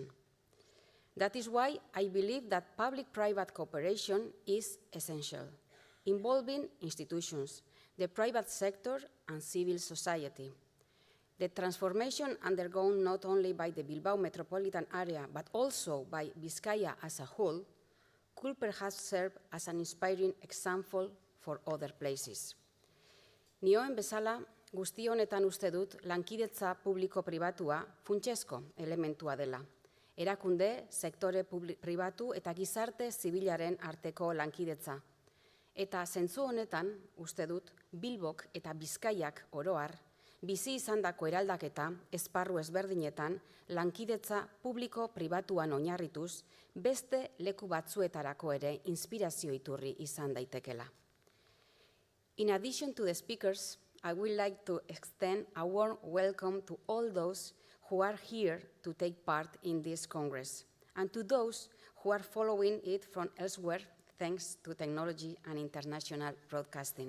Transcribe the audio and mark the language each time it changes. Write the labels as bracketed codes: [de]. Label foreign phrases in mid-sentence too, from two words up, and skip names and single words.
[en] That is why I believe that public-private cooperation is essential, involving institutions, the private sector, and civil society. The transformation undergone not only by the Bilbao metropolitan area, but also by Bizkaia as a whole, could perhaps serve as an inspiring example for other places. [eu] Nioen bezala, guzti honetan uste dut lankidetza publiko-pribatua funtsezko elementua dela. Erakunde, sektore pribatu eta gizarte zibilaren arteko lankidetza. Eta zentzu honetan, uste dut, Bilbok eta Bizkaiak oroar, bizi izandako eraldaketa esparru ezberdinetan lankidetza publiko-pribatuan oinarrituz beste leku batzuetarako ere inspirazio iturri izan daitekela. [en] In addition to the speakers, I would like to extend a warm welcome to all those who are here to take part in this Congress, and to those who are following it from elsewhere thanks to technology and international broadcasting.